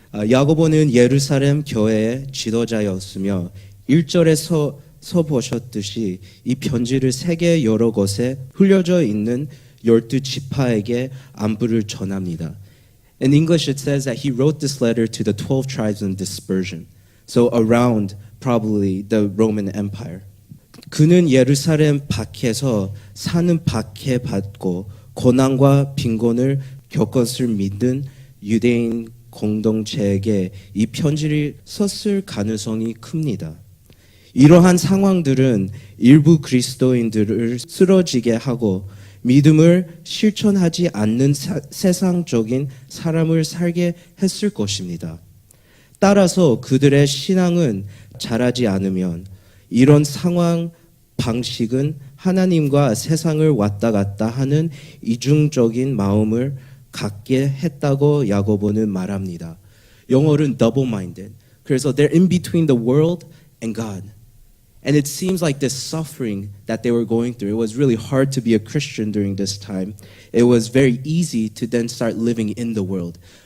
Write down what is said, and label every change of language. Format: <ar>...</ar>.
<ko>야고보는 예루살렘 교회의 지도자였으며 1절에 서 보셨듯이 이 편지를 세계 여러 곳에 흘려져 있는 12지파에게 안부를 전합니다.</ko> <en>In English it says that he wrote this letter to the 12 tribes in dispersion. So around probably the Roman Empire.</en> <ko>그는 예루살렘 밖에서 사는 박해받고 고난과 빈곤을 겪었을 믿는 유대인 공동체에게 이 편지를 썼을 가능성이 큽니다. 이러한 상황들은 일부 그리스도인들을 쓰러지게 하고 믿음을 실천하지 않는 세상적인 사람을 살게 했을 것입니다. 따라서 그들의 신앙은 자라지 않으면 이런 상황 방식은 하나님과 세상을 왔다 갔다 하는 이중적인 마음을 갖게 했다고 야고보는 말합니다. 영어로는 double-minded. 그래서</ko> <en>they're in between the world and God. And it seems like this suffering that they were going through, it was really hard to be a Christian during this time. It was very easy to then start living in the world.</en>